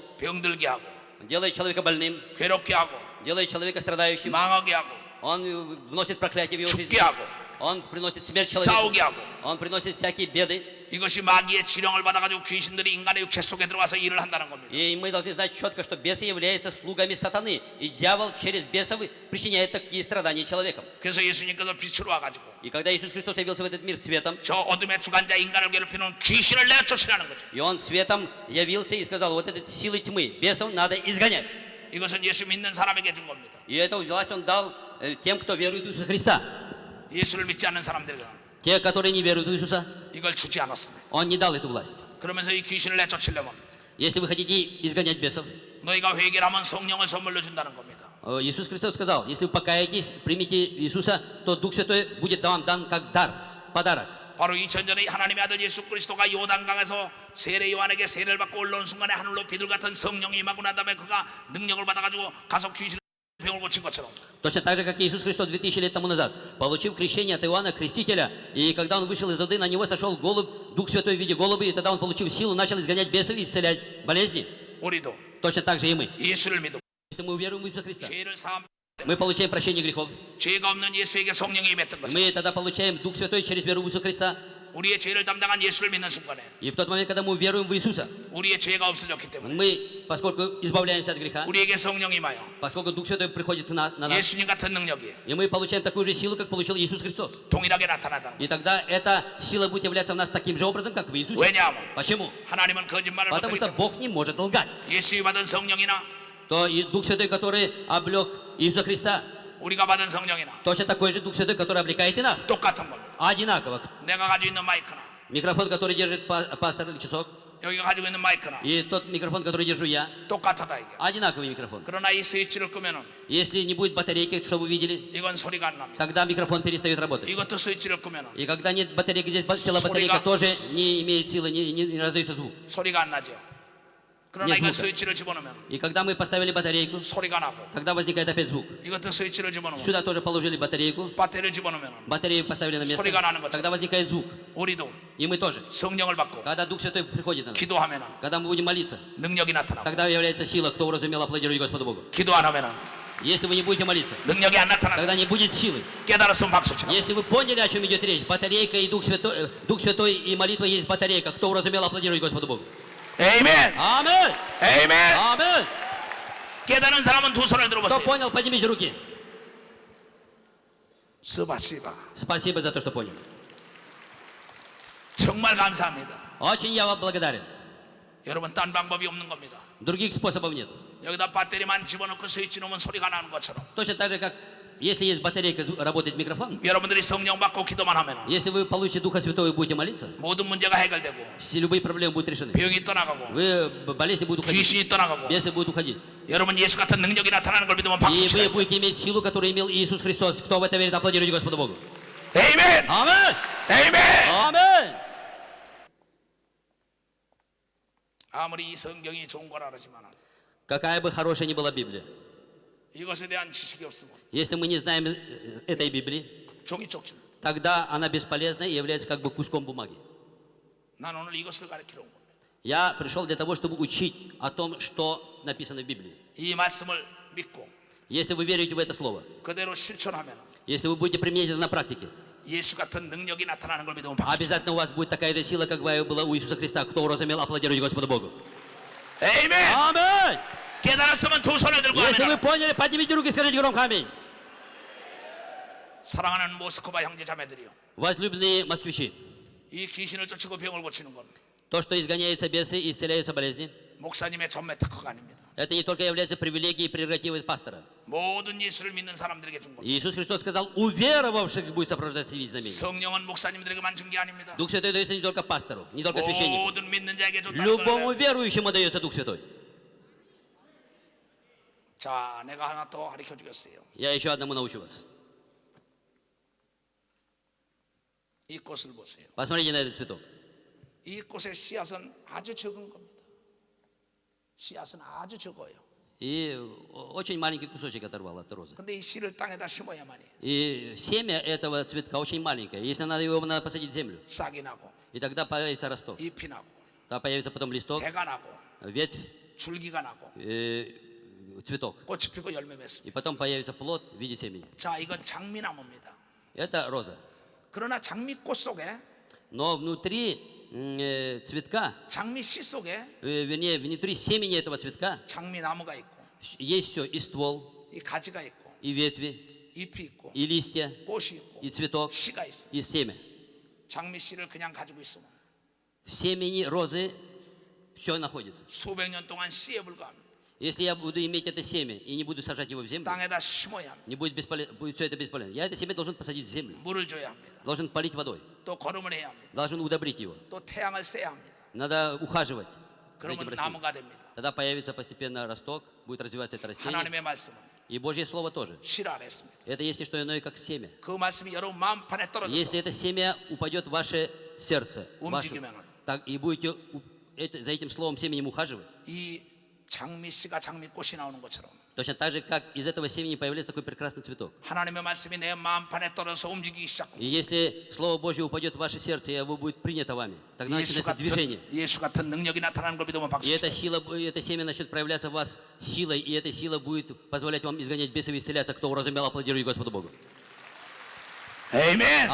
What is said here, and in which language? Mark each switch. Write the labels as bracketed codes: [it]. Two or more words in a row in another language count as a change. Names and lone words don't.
[ko] 병들게 하고 [ru] делает человека больным, [ko] 괴롭게 하고 [ru] делает человека страдающим. [ko] 망하게 하고 [ru] Он вносит проклятие в его жизнь. [ko] 죽게 하고 [ru] Он приносит смерть человеку. [ko] 싸우게 하고 [ru] Он приносит всякие беды. [ko] 이것이 마귀의 지령을 받아가지고 귀신들이 인간의 육체 속에 들어와서 일을 한다는 겁니다. [ru] И мы должны знать четко, что бесы являются слугами сатаны. И дьявол через бесов причиняет такие страдания человеком. [ko] 그래서 예수님께서 빛으로 와가지고 [ru] И когда Иисус Христос явился в этот мир светом, [ko] 저 어둠의 주관자 인간을 괴롭히는 귀신을 내가 쫓으라는 거죠. [ru] и Он светом явился и сказал, вот эти силы тьмы, бесов надо изгонять. [ko] 이것은 예수 믿는 사람에게 준 겁니다. [ru] И эту власть Он дал тем, кто верует в Иисуса Христа. [ko] 예수를 믿지 않는 사람들에게 [ru] Те, которые не веруют в Иисуса, [ko] 이걸 주지 않았습니다. [ru] Он не дал эту власть. [ko] 그러면서 이 귀신을 내쫓으려면 [ru] Если вы хотите изгонять бесов, [ko] 너희가 회개를 하면 성령을 선물로 준다는 겁니다. [ru] Иисус Христос сказал, если вы покаетесь, примите Иисуса, то Дух Святой будет вам дан как дар, подарок. [ko] 바로 2000년 전에 하나님의 아들 예수 그리스도가 요단강에서 세례 요한에게 세례를 받고 올라온 순간에 하늘로 비둘 같은 성령이 임하고 난 다음에 그가 능력을 받아가지고 가서 귀신을 병을 고친 것처럼 [ru] Точно так же, как Иисус Христос 2000 лет тому назад, получив крещение от Иоанна Крестителя, и когда он вышел из воды, на него сошел голубь, Дух Святой в виде голуби, и тогда он, получив силу, начал изгонять бесов и исцелять болезни. [ko] 우리도 [ru] Точно так же и мы. [ko] 예수를 믿고 [ru] Если мы уверуем в Иисуса Христа, [ko] 죄를 사함 [ru] мы получаем прощение грехов. [ko] 죄가 없는 예수에게 성령이 임했던 것처럼 [ru] Мы тогда получаем Дух Святой через веру в Иисуса Христа. [ko] 우리의 죄를 담당한 예수를 믿는 순간에 [ru] И в тот момент, когда мы веруем в Иисуса, [ko] 우리의 죄가 없어졌기 때문에 [ru] мы, поскольку избавляемся от греха, [ko] 우리에게 성령이 임하여 [ru] поскольку Дух Святой приходит на нас, [ko] 예수님 같은 능력이 [ru] и мы получаем такую же силу, как получил Иисус Христос. [ko] 동일하게 나타나다. [ru] И тогда эта сила будет являться в нас таким же образом, как в Иисусе. [ko] 왜냐하면 [ru] Почему? [ko] 하나님은 거짓말을 [ru] Потому [ko] 못하기 [ru] что [ko] 때문에 [ru] Бог не может лгать. [ko] 예수가 받은 성령이나 [ru] То и Дух Святой, который облег Иисуса Христа, [ko] 우리가 받은 성령이나 [ru] точно такой же Дух Святой, который облекает и нас. [ko] 똑같은 겁니다. [ru] Одинаково. [ko] 내가 가지고 있는 마이크나 [ru] Микрофон, который держит пастор или часок, [ko] 여기가 가지고 있는 마이크나 [ru] и тот микрофон, который держу я, [ko] 똑같다 이게. [ru] одинаковый микрофон. [ko] 그러나 이 스위치를 끄면은 [ru] Если не будет батарейки, что вы видели, [ko] 이건 소리가 안 납니다. [ru] тогда микрофон перестает работать. [ko] 이것도 스위치를 끄면은 [ru] И когда нет батарейки, здесь села батарейка тоже не имеет силы, не раздается звук. [ko] 소리가 안 나죠. 그러나 예, 이거 [ru] звука. [ko] 스위치를 집어넣으면 [ru] И когда мы поставили батарейку, [ko] 소리가 나고 [ru] тогда возникает опять звук. [ko] 이것도 스위치를 집어넣으면 [ru] Сюда тоже положили батарейку, [ko] 배터리를 집어넣으면 [ru] батарею поставили на место, [ko] 소리가 나는 것처럼. [ru] тогда возникает звук. [ko] 우리도 [ru] И мы тоже. [ko] 성령을 받고 [ru] Когда Дух Святой приходит на нас, [ko] 기도하면은 [ru] когда мы будем молиться, [ko] 능력이 나타나고 [ru] тогда является сила, кто уразумел, аплодирует Господу Богу. [ko] 기도 안 하면은 [ru] Если вы не будете молиться, [ko] 능력이 안 나타나고 [ru] тогда не будет силы. [ko] 깨달았으면 박수 치라. [ru] Если вы поняли, о чем идет речь, батарейка и Дух Святой и молитва есть батарейка. Кто уразумел, аплодирует Господу Богу. [ko] 에이멘. [ru] Аминь! [ko] 에이멘. [ru] Аминь! [ko] 깨달은 사람은 두 손을 [ru] Кто [ko] 들어보세요. [ru] понял, поднимите руки. 스바시바. Спасибо за то, что поняли. [ko] 정말 감사합니다. [ru] Очень я вам благодарен. [ko] 여러분 딴 방법이 없는 겁니다. [ru] Других способов нет. [ko] 여기다 배터리만 집어넣고 스위치 놓으면 소리가 나는 것처럼 [ru] Точно так же, как если есть батарейка, работает микрофон. [ko] 여러분들이 성령 받고 기도만 하면 [ru] Если вы получите Духа Святого и будете молиться, [ko] 모든 문제가 해결되고 [ru] все любые проблемы будут решены. [ko] 병이 떠나가고 [ru] Болезни будут уходить. [ko] 귀신이 떠나가고 [ru] Бесы будут уходить. [ko] 여러분 예수 같은 능력이 나타나는 걸 믿으면 박수 [ru] И вы [ko] 치라. [ru] будете иметь силу, которую имел Иисус Христос. Кто в это верит, аплодируйте Господу Богу. [ko] 에이멘. [ru] Аминь! [ko] 에이멘. [ru] Аминь! [ko] 아무리 이 성경이 좋은 거라 그러지만 [ru] Какая бы хорошая ни была Библия, [ko] 이것에 대한 지식이 없으면 [ru] если мы не знаем этой Библии, [ko] 종이 쪽집니다. [ru] тогда она бесполезна и является как бы куском бумаги. [ko] 난 오늘 이것을 가르치러 온 겁니다. [ru] Я пришел для того, чтобы учить о том, что написано в Библии. [ko] 이 말씀을 믿고 [ru] Если вы верите в это слово, [ko] 그대로 실천하면 [ru] если вы будете применять это на практике, [ko] 예수 같은 능력이 나타나는 걸 믿으면 박수. [ru] обязательно у вас будет такая же сила, как была у Иисуса Христа. Кто уразумел, аплодируйте Господу Богу. [ko] 에이멘. [ru] Аминь! [ko] 깨달았으면 두 손을 들고 [ru] Если вы [ko] 하면 [ru] поняли, поднимите руки и скажите громко аминь. [ko] 사랑하는 모스크바 형제 자매들이요. [ru] Возлюбленные москвичи, [ko] 이 귀신을 쫓고 병을 고치는 건 [ru] то, что изгоняются бесы и исцеляются болезни, [ko] 목사님의 전매 특허가 아닙니다. [ru] это не только является привилегией и прерогативой пастора. [ko] 모든 예수를 믿는 사람들에게 준 겁니다. [ru] Иисус Христос сказал, уверовавших будет сопровождать вид знамений. [ko] 성령은 목사님들에게만 준 게 아닙니다. [ru] Дух Святой дается не только пастору, не только священнику. [ko] 모든 믿는 자에게 줬다는 [ru] Любому [ko] 거예요. [ru] верующему дается Дух Святой. [ko] 자, 내가 하나 더 가르쳐 주겠어요. [ru] Я еще одному научу вас. [ko] 이 꽃을 보세요. [ru] Посмотрите на этот цветок. [ko] 이 꽃의 씨앗은 아주 적은 겁니다. 씨앗은 아주 적어요. [ru] И очень маленький кусочек оторвал от розы. [ko] 근데 이 씨를 땅에다 심어야만 해요. [ru] И семя этого цветка очень маленькое. Если надо его надо посадить в землю, [ko] 싹이 나고 [ru] и тогда появится росток. [ko] 잎이 나고 [ru] Тогда появится потом листок, [ko] 대가 나고 [ru] ветвь, [ko] 줄기가 나고 [ru] цветок. [ko] 꽃이 피고 열매 맺습니다. [ru] И потом появится плод в виде семени. [ko] 자, 이건 장미나무입니다. [ru] Это роза. [ko] 그러나 장미꽃 속에 [ru] Но внутри цветка, [ko] 장미 씨 속에 [ru] вернее, внутри семени этого цветка [ko] 장미나무가 있고 [ru] есть все, и ствол, [ko] 이 가지가 있고 [ru] и ветви, [ko] 잎이 있고 [ru] и листья, [ko] 꽃이 있고 [ru] и цветок, [ko] 씨가 있어. [ru] и семя. [ko] 장미 씨를 그냥 가지고 있으면 [ru] В семени розы все находится. [ko] 수백 년 동안 씨에 불과합니다. [ru] Если я буду иметь это семя и не буду сажать его в землю, [ko] 땅에다 심어야 합니다. [ru] не будет, будет все это бесполезно. Я это семя должен посадить в землю, [ko] 물을 줘야 합니다. [ru] должен полить водой, [ko] 또 거름을 해야 합니다. [ru] должен удобрить его. [ko] 또 태양을 쐬야 합니다. [ru] Надо ухаживать за этим [ko] 그러면 [ru] растением. [ko] 나무가 됩니다. [ru] Тогда появится постепенно росток, будет развиваться это растение. [ko] 하나님의 말씀은 [ru] И Божье Слово тоже. [ko] 씨라 그랬습니다. [ru] Это есть не что иное, как семя. [ko] 그 말씀이 여러분 마음판에 떨어져서 [ru] Если это семя упадет в ваше сердце, [ko] 움직이면은 [ru] так и будете за этим словом семенем ухаживать, [ko] 이 장미 씨가 장미꽃이 나오는 것처럼 [ru] точно так же, как из этого семени появляется такой прекрасный цветок. [ko] 하나님의 말씀이 내 마음판에 떨어져서 움직이기 시작합니다. [ru] И если Слово Божье упадет в ваше сердце, и оно будет принято вами, тогда начинается движение. [ko] 예수 같은 능력이 나타나는 걸 믿으면 박수 [ru] И эта [ko] 쳐요. [ru] сила, это семя начнет проявляться в вас силой, и эта сила будет позволять вам изгонять бесов и исцеляться. Кто уразумел, аплодирует Господу Богу. [ko] 아멘.